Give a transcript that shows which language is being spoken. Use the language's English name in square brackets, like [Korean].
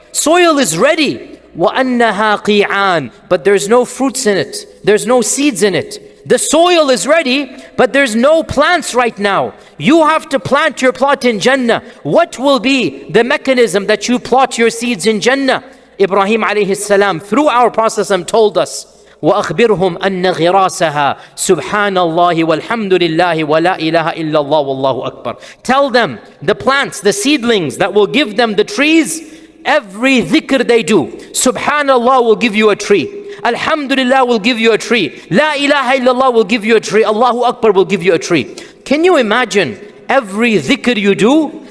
[English] Soil is ready. Wa annaha qi'an. But there's no fruits in it. There's no seeds in it. The soil is ready, but there's no plants right now. You have to plant your plot in Jannah. What will be the mechanism that you plot your seeds in Jannah? Ibrahim alayhi salam, through our process, told us, [Arabic] وَأَخْبِرْهُمْ أَنَّ غِرَاسَهَا سُبْحَانَ اللَّهِ وَالْحَمْدُ لِلَّهِ وَلَا إِلَهَ إِلَّا اللَّهُ وَاللَّهُ أَكْبَرُ. [English] Tell them, the plants, the seedlings that will give them the trees, every dhikr they do, Subhanallah will give you a tree. Alhamdulillah will give you a tree. La ilaha illallah will give you a tree. Allahu Akbar will give you a tree. Can you imagine every dhikr you do?